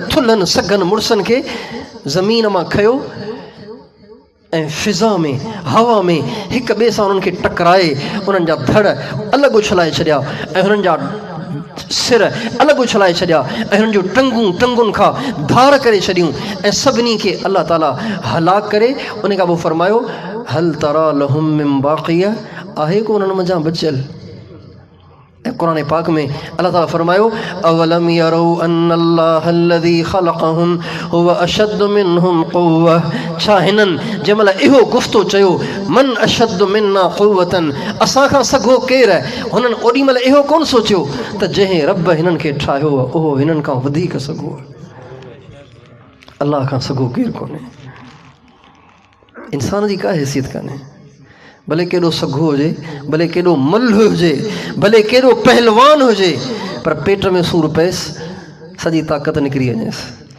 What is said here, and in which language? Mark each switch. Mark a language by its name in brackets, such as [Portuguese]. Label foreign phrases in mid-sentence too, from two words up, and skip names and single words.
[Sindhi] थुल्हनि सघनि मुड़सनि खे ज़मीन मां खयो ऐं फिज़ा में, हवा में हिक ॿिए सां उन्हनि खे टकराए उन्हनि जा धड़ अलॻि उछलाए छॾिया ऐं हुननि जा सिर अलॻि उछलाए छॾिया ऐं हुननि जूं टंगुनि खां धार करे छॾियूं ऐं सभिनी खे अल्लाह ताला हलाक करे उन खां पोइ फरमायो, [Arabic] هل ترى لهم من باقية, [Sindhi] आहे को उन्हनि मंझां बचियल? ऐं कुरान पाक में अल्लाह ताला फरमायो [Arabic] أولم يروا أن الله الذي خلقهم هو أشد منهم قوة. [Sindhi] छा हिननि जंहिंमहिल इहो गुफ़्तो चयो [Arabic] من أشد منا قوة, [Sindhi] असां खां सघो केरु आहे, हुननि ओॾी महिल इहो कोन सोचियो त जंहिं रब हिननि खे ठाहियो आहे उहो हिननि खां वधीक सघो आहे। अल्लाह खां सघो केरु कोन्हे। इंसान जी का हैसियत कान्हे, भले केॾो सघो हुजे, भले केॾो मल्ह हुजे, भले केॾो पहलवान हुजे, पर पेट में सूर पएसि सॼी ताक़त निकिरी वञेसि।